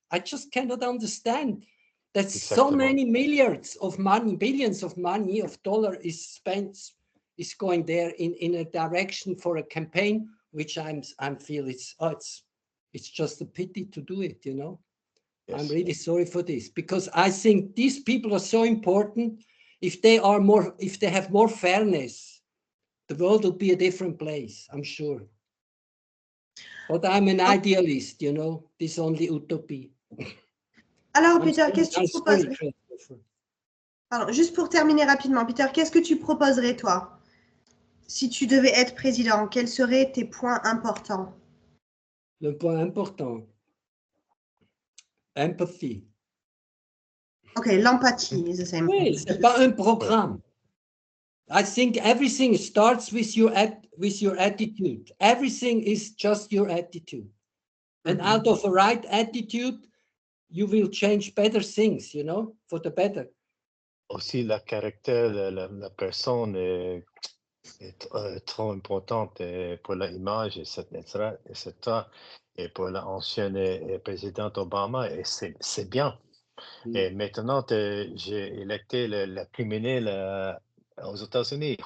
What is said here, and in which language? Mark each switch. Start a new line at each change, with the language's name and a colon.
English: I just cannot understand that so many milliards of money, billions of money, of dollar is spent, is going there in a direction for a campaign, which I feel it's just a pity to do it, you know. Yes. I'm really sorry for this because I think these people are so important. If they have more fairness, the world will be a different place, I'm sure. But I'm an idealist, you know, this only utopia.
French: Alors, Peter, qu'est-ce que tu proposes? Alors, juste pour terminer rapidement, Peter, qu'est-ce que tu proposerais, toi? Si tu devais être président, quels seraient tes points importants? Le point important. Empathy.
English: OK, l'empathie is the same.
French: Oui, c'est pas un programme.
English: I think everything starts with your attitude. Everything is just your attitude. And out of a right attitude, you will change better things, you know, for the better.
French: Aussi, le caractère de la personne est trop importante pour l'image, etc., etc. Et pour l'ancienne présidente Obama, et c'est bien. Et maintenant, j'ai électé le criminel aux États-Unis.